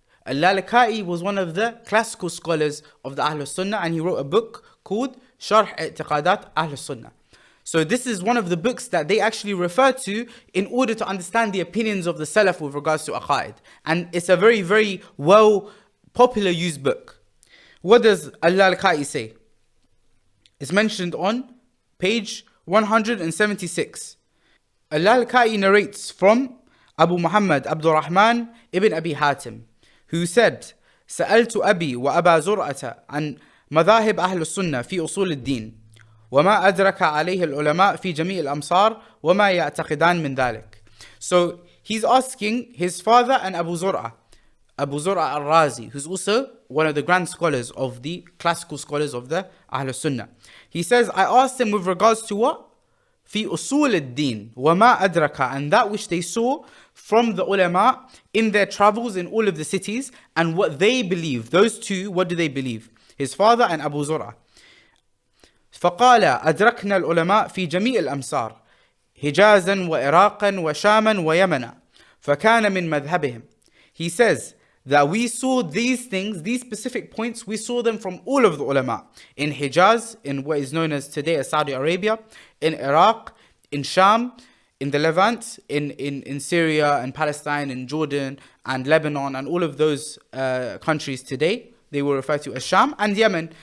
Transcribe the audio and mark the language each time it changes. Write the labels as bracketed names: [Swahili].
[English] Al-Lalaka'i was one of the classical scholars of the Ahlul Sunnah, and he wrote a book called Sharh I'tiqadat Ahlul Sunnah. So this is one of the books that they actually refer to in order to understand the opinions of the Salaf with regards to aqaid. And it's a very, very well popular used book. What does Al-Lalaka'i say? It's mentioned on page 176. Al-Lalaka'i narrates from Abu Muhammad Abdul Rahman ibn Abi Hatim, who said, [Arabic] سألت أبي وأبا زرعة عن مذاهب أهل السنة في أصول الدين وما أدرك عليه العلماء في جميع الأمصار وما يعتقدان من ذلك. [English] So he's asking his father and Abu Zur'a al-Razi, who's also one of the grand scholars of the classical scholars of the Ahlul Sunnah. He says, I asked him with regards to what? [Arabic] في أصول الدين وما أدرك, [English] and that which they saw from the ulama in their travels in all of the cities and what they believe. Those two, what do they believe? His father and Abu Zur'a. [Arabic] فقال أدركنا العلماء في جميع الأمصار حجازا وعراقا وشاما ويمنا فكان من مذهبهم. [English] He says that we saw these things, these specific points, we saw them from all of the ulama. In Hijaz, in what is known as today as Saudi Arabia, in Iraq, in Sham, in the Levant, in Syria and Palestine, in Jordan and Lebanon and all of those countries today, they were referred to as Sham and Yemen.